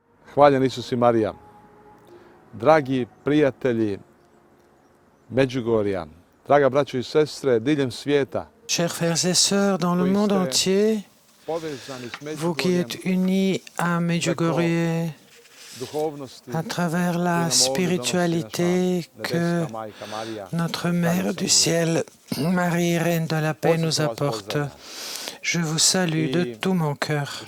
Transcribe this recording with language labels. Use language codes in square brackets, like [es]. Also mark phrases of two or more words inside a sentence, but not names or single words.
[hr] Hvaljen Isus i Marija. Dragi prijatelji Međugorja, draga braćo i sestre diljem svijeta, [fr] Chers frères et sœurs dans le monde entier, vous qui êtes unis à Medjugorje à travers la spiritualité que notre Mère du ciel, Marie, Reine de la paix, nous apporte, je vous salue de tout mon cœur.